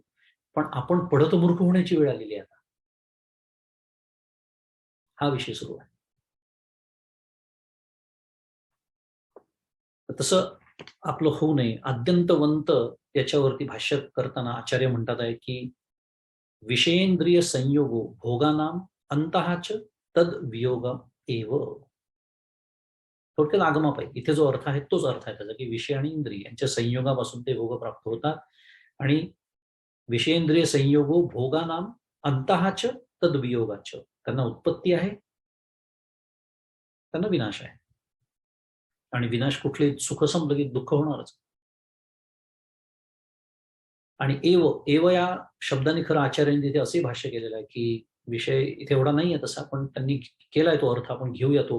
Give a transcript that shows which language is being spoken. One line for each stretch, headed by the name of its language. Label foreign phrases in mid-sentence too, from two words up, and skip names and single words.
Marathi: पण आपण पडत मूर्ख होण्याची वेळ आलेली आहे आता. हा विषय सुरू आहे. तसं आपलं होऊ नये. आद्यंतवंत याच्यावरती भाष्य करताना आचार्य म्हणतात आहे की
Sanskrit: विषयेंद्रिय संयोगो भोगानाम अंतहाच तद वियोग एव.
Marathi: थोडक्यात आगमाप आहे. इथे जो अर्थ आहे तोच अर्थ आहे त्याचा, की विषय आणि इंद्रिय यांच्या संयोगापासून ते भोग प्राप्त होतात.
Sanskrit: आणि विषयेंद्रिय संयोगो भोगानाम अंतहाच तद वियोगाच.
Marathi: त्यांना उत्पत्ती आहे, त्यांना विनाश आहे. आणि विनाश कुठले सुख संपलं की दुःख होणारच. आणि एव या शब्दाने खरं आचार्यांनी तिथे असे भाष्य केलेलं आहे की विषय इथे एवढा नाही आहे तसा, पण त्यांनी केलाय तो अर्थ, आपण घेऊया तो.